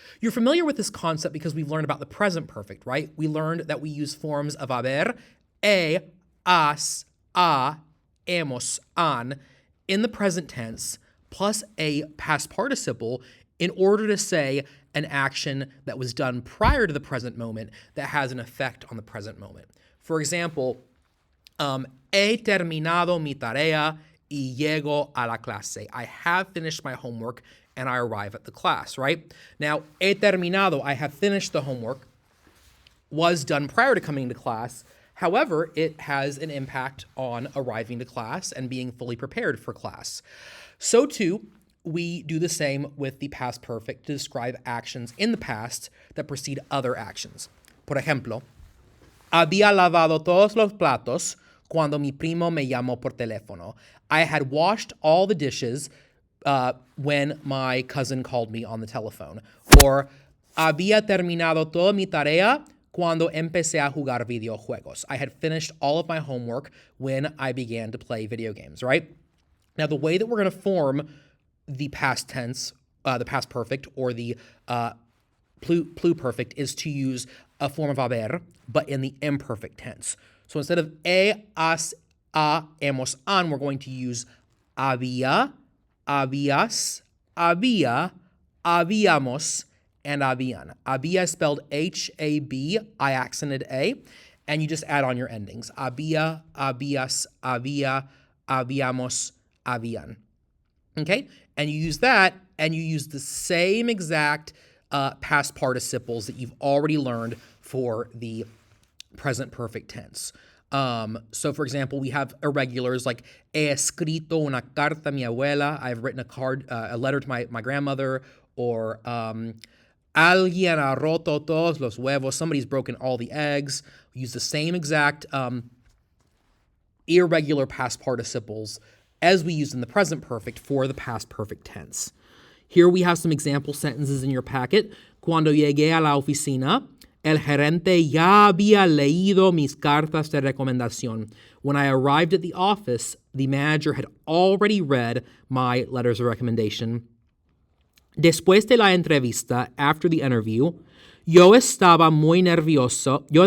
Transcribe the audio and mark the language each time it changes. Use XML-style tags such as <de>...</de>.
<en>You're familiar with this concept because we've learned about the present perfect, right? We learned that we use forms of haber, has, a, hemos, han in the present tense plus a past participle in order to say an action that was done prior to the present moment that has an effect on the present moment.</en> <es>For example, he terminado mi tarea y llego a la clase.</es> <en>I have finished my homework and I arrive at the class, right? Now,</en> <es>he terminado,</es> <en>I have finished the homework, was done prior to coming to class. However, it has an impact on arriving to class and being fully prepared for class. So too, we do the same with the past perfect to describe actions in the past that precede other actions.</en> <es>Por ejemplo, había lavado todos los platos cuando mi primo me llamó por teléfono.</es> <en>I had washed all the dishes when my cousin called me on the telephone. Or,</en> <es>había terminado toda mi tarea cuando empecé a jugar videojuegos.</es> <en>I had finished all of my homework when I began to play video games, right? Now, the way that we're going to form the past tense, the past perfect, or the pluperfect is to use a form of haber, but in the imperfect tense. So instead of has, a, hemos, han, we're going to use había, habías, había, habíamos, and habían. Había is spelled H-A-B, I accented A, and you just add on your endings. Había, habías, había, habíamos, habían. Okay? And you use that, and you use the same exact past participles that you've already learned for the present perfect tense. So, for example, we have irregulars like</en> <es>he escrito una carta a mi abuela.</es> <en>I've written a letter to my grandmother. Or</en> <es>alguien ha roto todos los huevos.</es> <en>Somebody's broken all the eggs. We use the same exact irregular past participles as we used in the present perfect for the past perfect tense. Here we have some example sentences in your packet.</en> <es>Cuando llegué a la oficina, el gerente ya había leído mis cartas de recomendación.</es> <en>When I arrived at the office, the manager had already read my letters of recommendation.</en> <es>Después de la entrevista,</es> <en>after the interview,</en> <es>yo estaba muy nerviosa.</es>